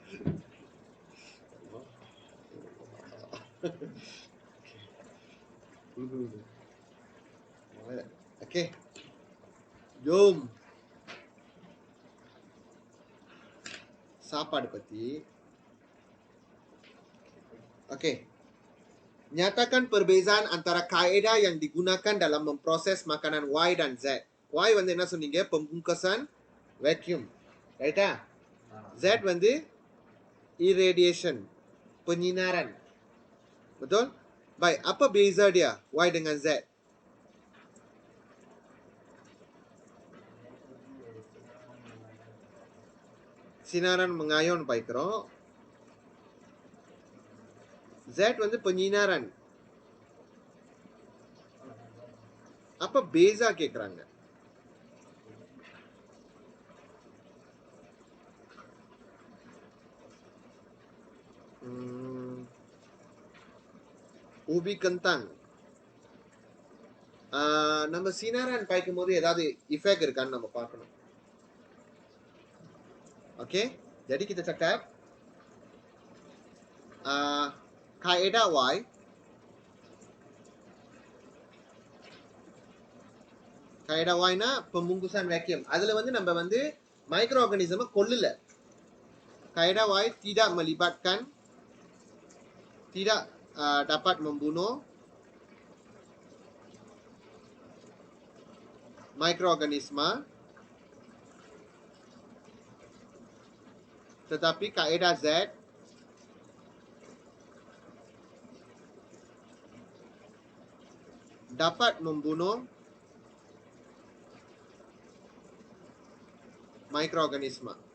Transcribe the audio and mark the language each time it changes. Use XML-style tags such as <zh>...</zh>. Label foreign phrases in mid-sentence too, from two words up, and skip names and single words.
<ta>ஓகே, ஜோம் சாப்பாடு பத்தி.</ta> <ms>Oke. Nyatakan perbezaan antara kaedah yang digunakan dalam memproses makanan Y dan Z.</ms> <ta>Y வந்து என்ன சொன்னீங்க?</ta> <ms>Pembungkasan vacuum.</ms> <ta>Right-ah? Z வந்து irradiation, penyinaran.</ta> <ms>Betul? Baik, apa beza dia Y dengan Z? Sinaran mengayon பாய்க்கிறோம்.</ms> <ta>Z வந்து penyinaran. அப்ப பேஸா கேக்குறாங்க.</ta> <ms>ubi kentang.</ms> <ta>நம்ம சீனாரான் பாய்க்கும் போது ஏதாவது இஃபெக்ட் இருக்கான்னு நம்ம பார்க்கணும்.</ta> <ms>Oke, jadi kita cakap kaedah Y kaedah Y-னா pembungkusan vacuum.</ms> <ta>அதுல வந்து நம்ம வந்து மைக்ரோ ஆர்கானிசமை கொல்லல.</ta> <ms>Kaedah Y tidak melibatkan, tidak dapat membunuh mikroorganisme, tetapi kaedah Z dapat membunuh mikroorganisme.</ms>